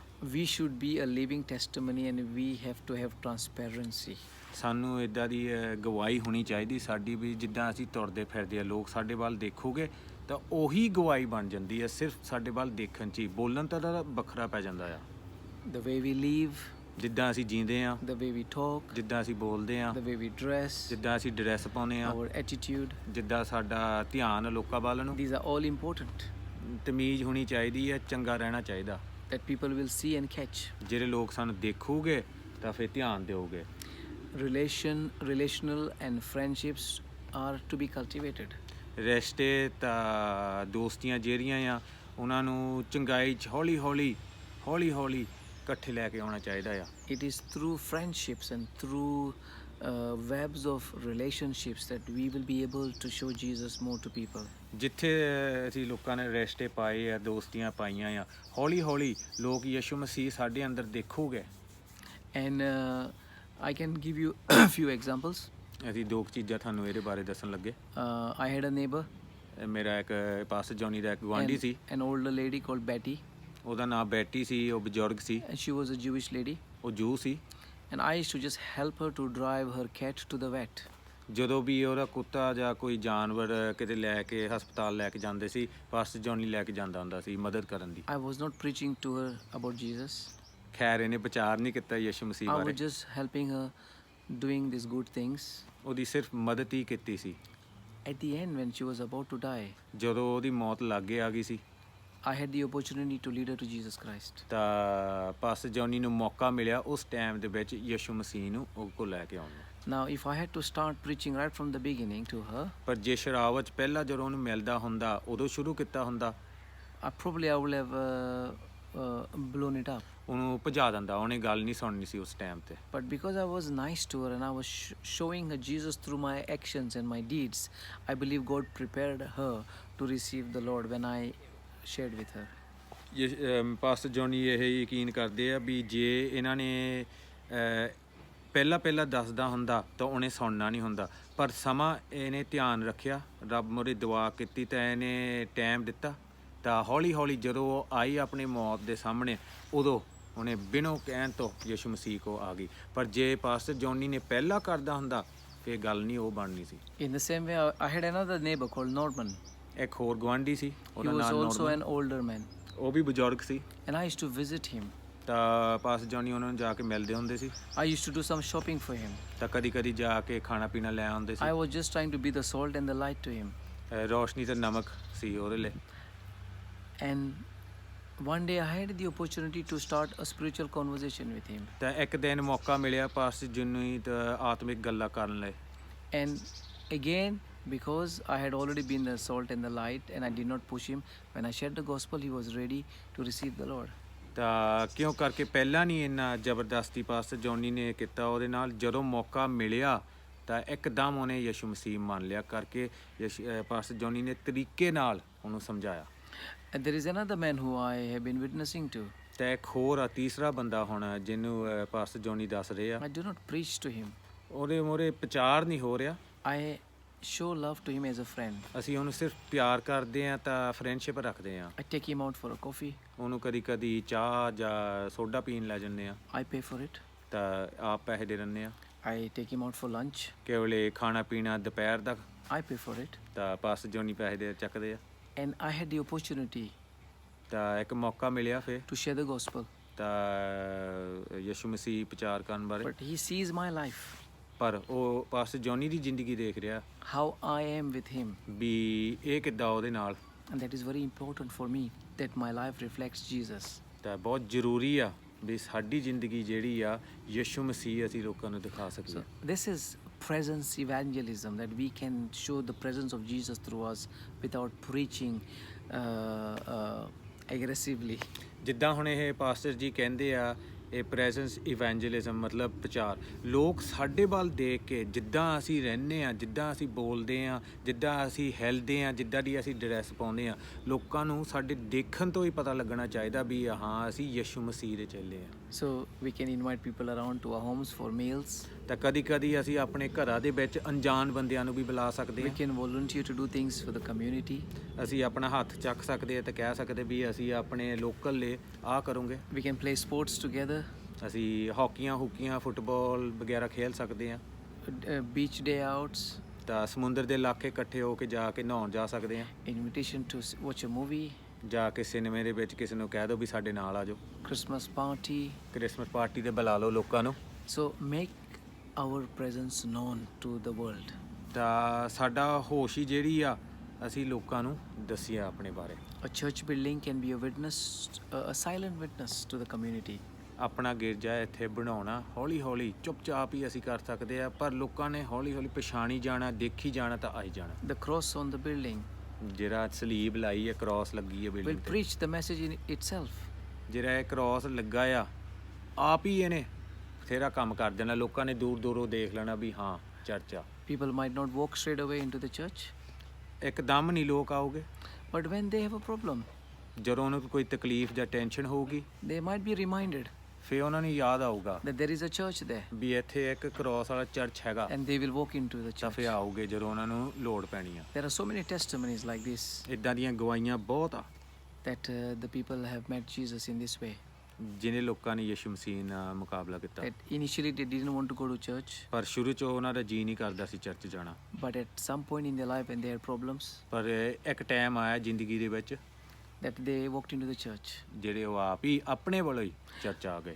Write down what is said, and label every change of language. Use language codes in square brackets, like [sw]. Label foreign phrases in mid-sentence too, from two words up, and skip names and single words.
[en] We should be a living testimony and we have to have transparency. [pa] ਸਾਨੂੰ ਇੱਦਾਂ ਦੀ ਗਵਾਹੀ ਹੋਣੀ ਚਾਹੀਦੀ ਸਾਡੀ ਵੀ ਜਿੱਦਾਂ ਅਸੀਂ ਤੁਰਦੇ ਫਿਰਦੇ ਆ ਲੋਕ ਸਾਡੇ ਵੱਲ ਦੇਖੋਗੇ ਤਾਂ ਉਹੀ ਗਵਾਹੀ ਬਣ ਜਾਂਦੀ ਹੈ। ਸਿਰਫ ਸਾਡੇ ਵੱਲ ਦੇਖਣ 'ਚ ਹੀ, ਬੋਲਣ ਤਾਂ ਵੱਖਰਾ ਪੈ ਜਾਂਦਾ ਆ। [en] The way we live, [pa] ਜਿੱਦਾਂ ਅਸੀਂ ਜੀਂਦੇ ਆ, [en] the way we talk, [pa] ਜਿੱਦਾਂ ਅਸੀਂ ਬੋਲਦੇ ਆ, [en] the way we dress, [pa] ਜਿੱਦਾਂ ਅਸੀਂ ਡਰੈਸ ਪਾਉਂਦੇ ਆ, [en] our attitude, [pa] ਜਿੱਦਾਂ ਸਾਡਾ ਧਿਆਨ ਲੋਕਾਂ ਵੱਲ ਨੂੰ, [en] these are all important [pa] ਤਮੀਜ਼ ਹੋਣੀ ਚਾਹੀਦੀ ਹੈ, ਚੰਗਾ ਰਹਿਣਾ ਚਾਹੀਦਾ [en] that people will see and catch. [pa] ਜਿਹੜੇ ਲੋਕ ਸਾਨੂੰ ਦੇਖੋਗੇ ਤਾਂ ਫਿਰ ਧਿਆਨ ਦਿਓਗੇ। [en] Relational and friendships are to be cultivated. [pa] ਰਿਸ਼ਤੇ ਤਾਂ ਦੋਸਤੀਆਂ ਜਿਹੜੀਆਂ ਆ ਉਹਨਾਂ ਨੂੰ ਚੰਗਾਈ 'ਚ ਹੌਲੀ ਹੌਲੀ ਇਕੱਠੇ ਲੈ ਕੇ ਆਉਣਾ ਚਾਹੀਦਾ ਆ। [en] It is through friendships and through webs of relationships that we will be able to show Jesus more to people. [pa] ਜਿੱਥੇ ਅਸੀਂ ਲੋਕਾਂ ਨੇ ਰਿਸ਼ਤੇ ਪਾਏ ਆ, ਦੋਸਤੀਆਂ ਪਾਈਆਂ ਆ, ਹੌਲੀ ਲੋਕ ਯਿਸੂ ਮਸੀਹ ਸਾਡੇ ਅੰਦਰ ਦੇਖੋਗੇ। [en] And I can give you a few examples. [pa] ਅਸੀਂ ਦੋ ਕੁ ਚੀਜ਼ਾਂ ਤੁਹਾਨੂੰ ਇਹਦੇ ਬਾਰੇ ਦੱਸਣ ਲੱਗੇ। [en] I had a neighbor, [pa] ਮੇਰਾ ਇੱਕ ਪਾਸਟਰ ਜੌਨੀ ਦਾ ਇੱਕ ਗੁਆਂਢੀ ਸੀ, [en] an older lady called Betty, [pa] ਉਹਦਾ ਨਾਮ ਬੈਟੀ ਸੀ, ਉਹ ਬਜ਼ੁਰਗ ਸੀ, [en] and she was a Jewish lady. [pa] ਉਹ ਜੂ ਸੀ। [en] And I used to just help her to drive her cat to the vet. [pa] ਜਦੋਂ ਵੀ ਉਹਦਾ ਕੁੱਤਾ ਜਾਂ ਕੋਈ ਜਾਨਵਰ ਕਿਤੇ ਲੈ ਕੇ ਹਸਪਤਾਲ ਲੈ ਕੇ ਜਾਂਦੇ ਸੀ, ਪਾਸਟਰ ਜੌਨੀ ਲੈ ਕੇ ਜਾਂਦਾ ਹੁੰਦਾ ਸੀ ਮਦਦ ਕਰਨ ਦੀ। [en] I was not preaching to her about Jesus. [pa] ਖੈਰ ਇਹਨੇ ਪ੍ਰਚਾਰ ਨਹੀਂ ਕੀਤਾ ਯਿਸੂ ਮਸੀਹ [en] I [pa] ਬਾਰੇ, [en] was just helping her doing these good things. [pa] ਉਹਦੀ ਸਿਰਫ ਮਦਦ ਹੀ ਕੀਤੀ ਸੀ। [en] At the end, when she was about to die, [pa] ਜਦੋਂ ਉਹਦੀ ਮੌਤ ਲਾਗੇ ਆ ਗਈ ਸੀ [en] I had the opportunity to lead her to Jesus Christ. [pa] ਤਾਂ ਪਾਸਟਰ ਜੌਨੀ ਨੂੰ ਮੌਕਾ ਮਿਲਿਆ ਉਸ ਟਾਈਮ ਦੇ ਵਿੱਚ ਯਿਸੂ ਮਸੀਹ ਨੂੰ ਉਹ ਕੋਲ ਲੈ ਕੇ ਆਉਣ ਦਾ। [en] Now, if I had to start preaching right from the beginning to her, [pa] ਪਰ ਜੇ ਸ਼ਰਾਵਤ ਪਹਿਲਾਂ ਜਦੋਂ ਉਹਨੂੰ ਮਿਲਦਾ ਹੁੰਦਾ ਉਦੋਂ ਸ਼ੁਰੂ ਕੀਤਾ ਹੁੰਦਾ [en] probably I would have blown it up. [pa] ਉਹਨੂੰ ਭਜਾ ਦਿੰਦਾ, ਉਹਨੇ ਗੱਲ ਨਹੀਂ ਸੁਣਨੀ ਸੀ ਉਸ ਟਾਈਮ ਤੇ। [en] But because I was nice to her and I was showing her Jesus through my actions and my deeds, I believe God prepared her to receive the Lord when I shared with her. [pa] ਪਾਸਟਰ ਜੋਨੀ ਇਹ ਯਕੀਨ ਕਰਦੇ ਆ ਵੀ ਜੇ ਇਹਨਾਂ ਨੇ ਪਹਿਲਾਂ ਦੱਸਦਾ ਹੁੰਦਾ ਤਾਂ ਉਹਨੇ ਸੁਣਨਾ ਨਹੀਂ ਹੁੰਦਾ, ਪਰ ਸਮਾਂ ਇਹਨੇ ਧਿਆਨ ਰੱਖਿਆ, ਰੱਬ ਮੂਹਰੇ ਦੁਆ ਕੀਤੀ ਤਾਂ ਇਹਨੇ ਟਾਈਮ ਦਿੱਤਾ, ਤਾਂ ਹੌਲੀ ਹੌਲੀ ਜਦੋਂ ਉਹ ਆਈ ਆਪਣੀ ਮੌਤ ਦੇ ਸਾਹਮਣੇ, ਉਦੋਂ ਉਹਨੇ ਬਿਨੋਂ ਕਹਿਣ ਤੋਂ ਯਿਸੂ ਮਸੀਹ ਕੋ ਆ ਗਈ। ਪਰ ਜੇ ਪਾਸਟਰ ਜੋਨੀ ਨੇ ਪਹਿਲਾਂ ਕਰਦਾ ਹੁੰਦਾ ਫਿਰ ਗੱਲ ਨਹੀਂ ਉਹ ਬਣਨੀ ਸੀ। [en] In the same way, I had another neighbor called Norman. [pa] ਇੱਕ ਹੋਰ ਗੁਆਂਢੀ ਸੀ, [en] He [pa] ਉਹਦਾ [en] was [pa] ਨਾਮ [en] also [pa] ਨੋਰਮਨ, [en] an older man, [pa] ਉਹ ਵੀ ਬਜ਼ੁਰਗ ਸੀ, [en] and I used to visit him. [pa] ਤਾਂ ਪਾਸਟਰ ਜੋਨੀ ਉਹਨਾਂ ਨੂੰ ਜਾ ਕੇ ਮਿਲਦੇ ਹੁੰਦੇ ਸੀ, [en] I used to do some shopping for him. [pa] ਤਾਂ ਕਦੀ ਜਾ ਕੇ ਖਾਣਾ ਪੀਣਾ ਲੈ ਆਉਂਦੇ ਸੀ। [en] I was just trying to be the salt and the light to him. [pa] ਰੋਸ਼ਨੀ ਤੇ ਨਮਕ ਸੀ ਉਹਦੇ ਲਈ। [en] And one day I had the opportunity to start a spiritual conversation with him. [pa] ਤਾਂ ਇੱਕ ਦਿਨ ਮੌਕਾ ਮਿਲਿਆ ਪਾਸਟਰ ਜੋਨੀ ਤੇ ਆਤਮਿਕ ਗੱਲਾਂ ਕਰਨ ਲਈ। [en] And again, because I had already been the salt and the light and I did not push him, when I shared the gospel, he was ready to receive the Lord. [pa] ਤਾਂ ਕਿਉਂ ਕਰਕੇ ਪਹਿਲਾਂ ਨਹੀਂ ਇੰਨਾ ਜ਼ਬਰਦਸਤੀ ਪਾਸਟਰ ਜੋਨੀ ਨੇ ਕੀਤਾ ਉਹਦੇ ਨਾਲ, ਜਦੋਂ ਮੌਕਾ ਮਿਲਿਆ ਤਾਂ ਇੱਕਦਮ ਉਹਨੇ ਯਿਸੂ ਮਸੀਹ ਮੰਨ ਲਿਆ ਕਰਕੇ ਪਾਸਟਰ ਜੋਨੀ ਨੇ ਤਰੀਕੇ ਨਾਲ ਉਹਨੂੰ ਸਮਝਾਇਆ। [en] And there is another man who I have been witnessing to. [pa] ਤਾਂ ਇੱਕ ਹੋਰ ਆ, ਤੀਸਰਾ ਬੰਦਾ ਹੁਣ ਜਿਹਨੂੰ ਪਾਸਟਰ ਜੋਨੀ ਦੱਸ ਰਹੇ ਆ। [en] I do not preach to him. [pa] ਉਹਦੇ ਮੂਹਰੇ ਪ੍ਰਚਾਰ ਨਹੀਂ ਹੋ ਰਿਹਾ, [en] I show love to him as a friend. [pa] ਅਸੀਂ ਉਹਨੂੰ ਸਿਰਫ ਪਿਆਰ ਕਰਦੇ ਹਾਂ ਤਾਂ ਫਰੈਂਡਸ਼ਿਪ ਰੱਖਦੇ ਹਾਂ। [en] I take him out for a coffee. [pa] ਉਹਨੂੰ ਕਦੀ ਚਾਹ ਜਾਂ ਸੋਡਾ ਪੀਣ ਲੈ ਜਾਂਦੇ ਆ, [en] I pay for it. [pa] ਤਾਂ ਆਪ ਪੈਸੇ ਦੇ ਦਿੰਦੇ ਆ। [en] I take him out for lunch. [pa] ਕੇਵਲੇ ਖਾਣਾ ਪੀਣਾ ਦੁਪਹਿਰ ਦਾ, [en] I pay for it. [pa] ਤਾਂ ਪਾਸਟਰ ਜੋਨੀ ਪੈਸੇ ਦੇ ਚੱਕਦੇ ਆ। [en] And I had the opportunity [pa] ਤਾਂ ਇੱਕ ਮੌਕਾ ਮਿਲਿਆ ਫਿਰ, [en] to share the gospel. [pa] ਤਾਂ ਯਿਸੂ ਮਸੀਹ ਪ੍ਰਚਾਰ ਕਰਨ ਬਾਰੇ। [en] But he sees my life, [pa] ਪਰ ਉਹ ਪਾਸਟਰ ਜੋਨੀ ਦੀ ਜ਼ਿੰਦਗੀ ਦੇਖ ਰਿਹਾ [en] how I am with him. [pa] ਵੀ ਇਹ ਕਿੱਦਾਂ ਉਹਦੇ ਨਾਲ, [en] And that is very important for me, that my life reflects Jesus. [pa] ਤਾਂ ਬਹੁਤ ਜ਼ਰੂਰੀ ਆ ਵੀ ਸਾਡੀ ਜ਼ਿੰਦਗੀ ਜਿਹੜੀ ਆ ਯਿਸੂ ਮਸੀਹ ਅਸੀਂ ਲੋਕਾਂ ਨੂੰ ਦਿਖਾ ਸਕੀਏ। [en] So this is presence evangelism, that we can show the presence of Jesus through us without preaching aggressively. [pa] ਜਿੱਦਾਂ ਹੁਣ ਇਹ ਪਾਸਟਰ ਜੀ ਕਹਿੰਦੇ ਆ, ਇਹ [en] presence evangelism [pa] ਮਤਲਬ ਪ੍ਰਚਾਰ, ਲੋਕ ਸਾਡੇ ਵੱਲ ਦੇਖ ਕੇ ਜਿੱਦਾਂ ਅਸੀਂ ਰਹਿੰਦੇ ਹਾਂ, ਜਿੱਦਾਂ ਅਸੀਂ ਬੋਲਦੇ ਹਾਂ, ਜਿੱਦਾਂ ਅਸੀਂ ਹਿਲਦੇ ਹਾਂ, ਜਿੱਦਾਂ ਦੀ ਅਸੀਂ ਡਰੈਸ ਪਾਉਂਦੇ ਹਾਂ, ਲੋਕਾਂ ਨੂੰ ਸਾਡੇ ਦੇਖਣ ਤੋਂ ਹੀ ਪਤਾ ਲੱਗਣਾ ਚਾਹੀਦਾ ਵੀ ਹਾਂ ਅਸੀਂ ਯਿਸੂ ਮਸੀਹ ਦੇ ਚੇਲੇ ਹਾਂ। [en] So we can invite people around to our homes for meals. [pa] ਤਾਂ ਕਦੀ ਅਸੀਂ ਆਪਣੇ ਘਰਾਂ ਦੇ ਵਿੱਚ ਅਣਜਾਣ ਬੰਦਿਆਂ ਨੂੰ ਵੀ ਬੁਲਾ ਸਕਦੇ [en] We [pa] ਹਾਂ। [en] can volunteer to do things for the community. [pa] ਅਸੀਂ ਆਪਣਾ ਹੱਥ ਚੱਕ ਸਕਦੇ ਹਾਂ ਤੇ ਕਹਿ ਸਕਦੇ ਵੀ ਅਸੀਂ ਆਪਣੇ ਲੋਕਲ ਲਈ ਆਹ ਕਰੋਗੇ। [en] We can play sports together. [pa] ਅਸੀਂ ਹਾਕੀਆਂ ਫੁੱਟਬਾਲ ਵਗੈਰਾ ਖੇਲ ਸਕਦੇ ਹਾਂ। [en] Beach day outs. [pa] ਤਾਂ ਸਮੁੰਦਰ ਦੇ ਇਲਾਕੇ ਇਕੱਠੇ ਹੋ ਕੇ ਜਾ ਕੇ ਨਹਾਉਣ ਜਾ ਸਕਦੇ ਹਾਂ। [en] Invitation to watch a movie. [pa] ਜਾ ਕੇ ਸਿਨੇਮੇ ਦੇ ਵਿੱਚ ਕਿਸੇ ਨੂੰ ਕਹਿ ਦਿਓ ਵੀ ਸਾਡੇ ਨਾਲ ਆ ਜਾਓ। [en] Christmas party. Christmas party [pa] ਤੇ ਬੁਲਾ ਲਓ ਲੋਕਾਂ ਨੂੰ। [en] So make our presence known to the world. [pa] ਤਾਂ ਸਾਡਾ ਹੋਸ਼ ਹੀ ਜਿਹੜੀ ਆ ਅਸੀਂ ਲੋਕਾਂ ਨੂੰ ਦੱਸੀਏ ਆਪਣੇ ਬਾਰੇ। [en] A church building can be a witness, a silent witness to the community. [pa] ਆਪਣਾ ਗਿਰਜਾ ਇੱਥੇ ਬਣਾਉਣਾ ਹੌਲੀ ਚੁੱਪਚਾਪ ਹੀ ਅਸੀਂ ਕਰ ਸਕਦੇ ਆ, ਪਰ ਲੋਕਾਂ ਨੇ ਹੌਲੀ ਪਛਾਣੀ ਜਾਣਾ, ਦੇਖੀ ਜਾਣਾ ਤਾਂ ਆਈ ਜਾਣਾ। [en] The cross on the building [pa] ਜਿਹੜਾ ਸਲੀਬ ਲਾਈ ਹੈ, ਕ੍ਰਾਸ ਲੱਗੀ ਹੈ [en] will [pa] ਬਿਲਡਿੰਗ ਤੇ, [en] preach the message in itself. [pa] ਜਿਹੜਾ ਇਹ ਕ੍ਰਾਸ ਲੱਗਾ ਆ, ਆਪ ਹੀ ਇਹਨੇ ਬਥੇਰਾ ਕੰਮ ਕਰ ਦੇਣਾ। ਲੋਕਾਂ ਨੇ ਦੂਰੋਂ ਦੇਖ ਲੈਣਾ ਵੀ ਹਾਂ ਚਰਚ ਆ। [en] People might not walk straight away into the church, [pa] ਇੱਕਦਮ ਨਹੀਂ ਲੋਕ ਆਉਗੇ, [en] but when they have a problem, [pa] ਜਦੋਂ ਉਹਨਾਂ ਨੂੰ ਕੋਈ ਤਕਲੀਫ ਜਾਂ ਟੈਨਸ਼ਨ ਹੋਊਗੀ [en] they might be reminded [pa] ਫਿਰ ਉਹਨਾਂ ਨੂੰ ਯਾਦ ਆਊਗਾ [en] that there is a church there, [pa] ਵੀ ਇੱਥੇ ਇੱਕ ਕ੍ਰਾਸ ਵਾਲਾ ਚਰਚ ਹੈਗਾ, [en] and they will walk into the [pa] ਤਾਂ [en] church. [pa] ਫਿਰ ਆਉਗੇ ਜਦੋਂ ਉਹਨਾਂ ਨੂੰ ਲੋੜ ਪੈਣੀ ਆ। [en] There are so many testimonies like this, [pa] ਇਦਾਂ ਦੀਆਂ ਗਵਾਹੀਆਂ ਬਹੁਤ ਆ [en] that the people have met Jesus in this way. [pa] ਜਿਹਨੇ ਲੋਕਾਂ ਨੇ ਯਿਸੂ ਮਸੀਹ ਨਾਲ ਮੁਕਾਬਲਾ ਕੀਤਾ, [en] That initially they didn't want to go to church, [pa] ਪਰ ਸ਼ੁਰੂ 'ਚ ਉਹਨਾਂ ਦਾ ਜੀ ਨਹੀਂ ਕਰਦਾ ਸੀ ਚਰਚ ਜਾਣਾ, [en] but at some point in their life when they had problems, [pa] ਪਰ ਇੱਕ ਟਾਈਮ ਆਇਆ ਜ਼ਿੰਦਗੀ ਦੇ ਵਿੱਚ [en] that they walked into the church. [pa] ਜਿਹੜੇ ਉਹ ਆਪ ਹੀ ਆਪਣੇ ਵੱਲੋਂ ਹੀ ਚਰਚ ਆ ਗਏ।